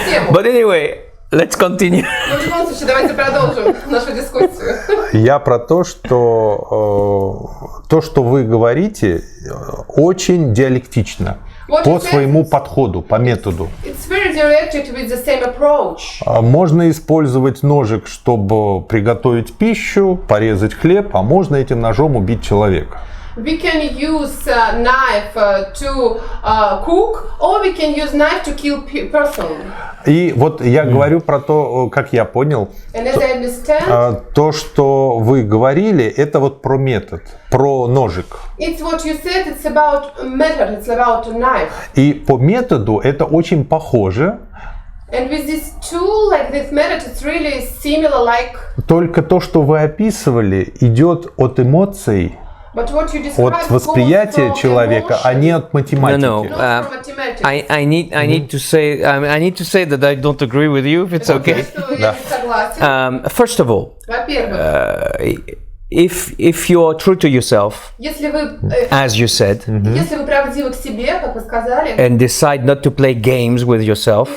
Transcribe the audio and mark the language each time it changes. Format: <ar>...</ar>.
<en>But anyway, let's continue.</en> <ru>Но в любом случае, давайте продолжим нашу дискуссию. Я про то, что вы говорите, очень диалектично. Вот По это- своему подходу, по методу.</ru> <en>It's very directed with the same approach.</en> <ru>Можно использовать ножик, чтобы приготовить пищу, порезать хлеб, а можно этим ножом убить человека.</ru> <en>We can use knife to cook, or we can use knife to kill person.</en> <ru>И вот я говорю про то, как я понял,</ru> <en>And as I understand,</en> <ru>то, что вы говорили, это вот про метод, про ножик.</ru> <en>it's what you said. It's about a method. It's about a knife.</en> <ru>И по методу это очень похоже,</ru> <en>And with this tool, like this method, it's really similar. Like,</en> <ru>только то, что вы описывали, идет от эмоций,</ru> <en>but what you described</en> <ru>от восприятия</ru> <en>goes from</en> <ru>человека, а не от математики.</ru> <en>No. not from mathematics. I need to say that I don't agree with you. If it's okay.</en> <ru>Что я не согласен.</ru> <en>First of all,</en> <ru>Во-первых,</ru> <en>if you are true to yourself,</en> <ru>если вы</ru> <en>as you said,</en> <ru>если вы правдивы к себе, как вы сказали,</ru> <en>and decide not to play games with yourself,</en>